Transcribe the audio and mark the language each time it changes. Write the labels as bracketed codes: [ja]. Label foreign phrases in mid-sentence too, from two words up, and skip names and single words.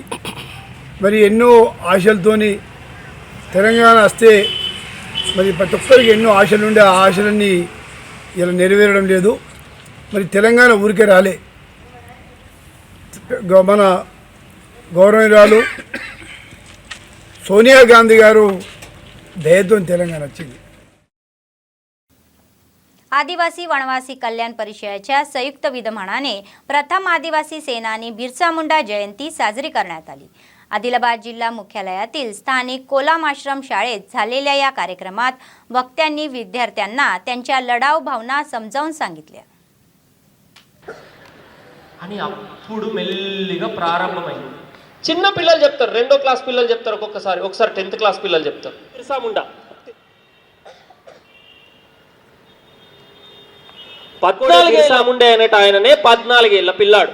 [te] మరి ఎన్నో ఆశలతోని తెలంగాణ వస్తే మరి ప్రతి ఒక్కరికి ఎన్నో ఆశలు ఉండే ఆ ఆశలన్నీ ఇలా నెరవేరడం లేదు. మరి తెలంగాణ ఊరికే రాలే. మన గౌరవనీయురాలు సోనియా గాంధీ గారు దయతో తెలంగాణ వచ్చింది. [mr] आदिवासी वनवासी कल्याण परिषदेच्या संयुक्त विद्यमानाने प्रथम आदिवासी सेनानी बिरसा मुंडा जयंती साजरी करण्यात आली. आदिलाबाद जिल्हा मुख्यालयातील स्थानिक कोलाम आश्रम शाळेत झालेल्या या कार्यक्रमात वक्त्यांनी विद्यार्थ्यांना त्यांच्या लढाऊ भावना समजावून सांगितल्या. [te] అని అప్పుడు మెల్లిగా ప్రారంభమైంది. చిన్న పిల్లలు చెప్తారు, 2వ క్లాస్ పిల్లలు చెప్తారు, ఒకసారి 10th క్లాస్ పిల్లలు చెప్తారు. బిర్సా ముండా 14 బిర్సా ముండా అనేట ఆయననే 14 ఏళ్ల పిల్లాడు.